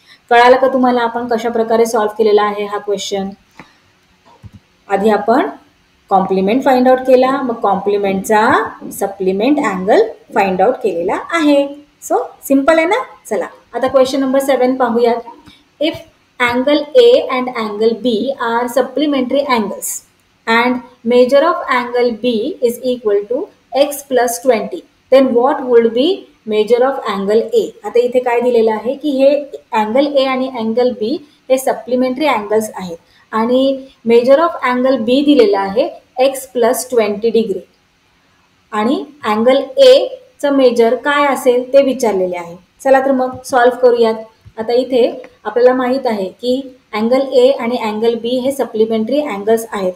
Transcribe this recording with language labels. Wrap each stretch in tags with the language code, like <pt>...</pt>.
<mr>कळालं का तुम्हाला आपण कशा प्रकारे सॉल्व्ह केलेला आहे हा क्वेश्चन. आधी आपण कॉम्प्लिमेंट फाइंड आउट केला, मग कॉम्प्लिमेंटचा सप्लिमेंट अँगल फाइंड आउट केलेला आहे. सो सिंपल आहे ना. चला आता क्वेश्चन नंबर 7 पाहूयात.</mr> <en>If angle A and angle B are supplementary angles and measure of angle B is equal to x plus 20, then what would be measure of angle A.</en> <mr>आता इथे काय दिलेलं आहे की हे angle A आणि angle B हे supplementary angles आहेत आणि measure of angle B दिलेला आहे x plus 20 डिग्री आणि angle A चं मेजर काय असेल ते विचारलेले आहे. चला तर मग सॉल्व्ह करूयात. आता इथे आपल्याला माहीत आहे की अँगल ए आणि अँगल बी हे सप्लिमेंटरी अँगल्स आहेत.</mr>